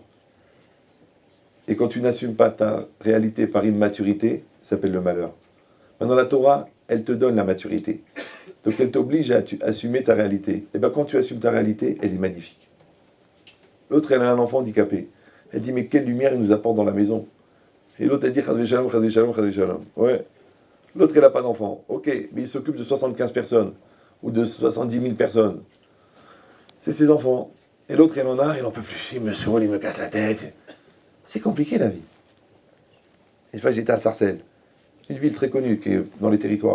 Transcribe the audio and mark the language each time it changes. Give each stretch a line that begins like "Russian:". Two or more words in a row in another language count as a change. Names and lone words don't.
French: Et quand tu n'assumes pas ta réalité par immaturité, ça s'appelle le malheur. Maintenant, la Torah, elle te donne la maturité. Donc, elle t'oblige à assumer ta réalité. Et bien, quand tu assumes ta réalité, elle est magnifique. L'autre, elle a un enfant handicapé. Elle dit, mais quelle lumière il nous apporte dans la maison. Et l'autre, elle dit,
Hebrew: חס ושלום, חס ושלום, חס ושלום.
French: Ouais. L'autre, elle n'a pas d'enfant. Ok, mais il s'occupe de 75 personnes. Ou de 70 000 personnes. C'est ses enfants. Et l'autre, elle en a, il n'en peut plus. Il me saoule, il me casse la tête. C'est compliqué la vie. Une fois j'étais à Sarcelles, une ville très connue qui est dans les territoires.